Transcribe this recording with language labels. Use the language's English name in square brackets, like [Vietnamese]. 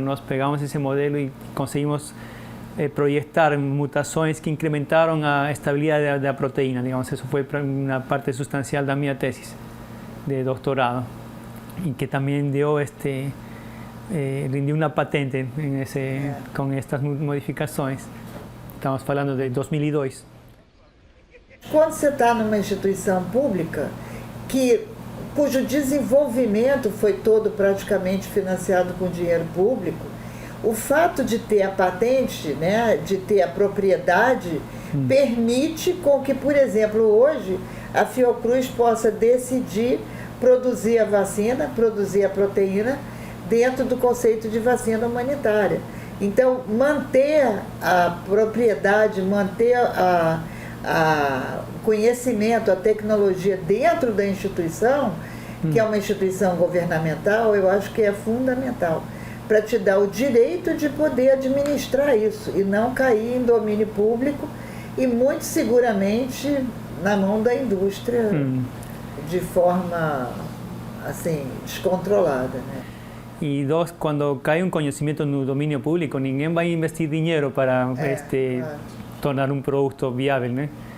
[Spanish] Nos pegamos ese modelo y conseguimos proyectar mutaciones que incrementaron la estabilidad de la proteína. Digamos, eso fue una parte sustancial de mi tesis de doctorado y que también dio rindió una patente con estas modificações. [Portuguese] Estamos falando de 2002. Quando você está numa instituição pública cujo desenvolvimento foi todo praticamente financiado com dinheiro público, o fato de ter a patente, né, de ter a propriedade, permite com que, por exemplo, hoje a Fiocruz possa decidir produzir a vacina, produzir a proteína dentro do conceito de vacina humanitária. Então, manter a propriedade, manter o conhecimento, a tecnologia dentro da instituição, que é uma instituição governamental, eu acho que é fundamental, para te dar o direito de poder administrar isso e não cair em domínio público e muito seguramente na mão da indústria de forma assim, descontrolada, né? [Spanish] Y dos, cuando cae un conocimiento en el dominio público, [Portuguese] ninguém vai investir [Spanish] dinero para tornar un producto viable, ¿no?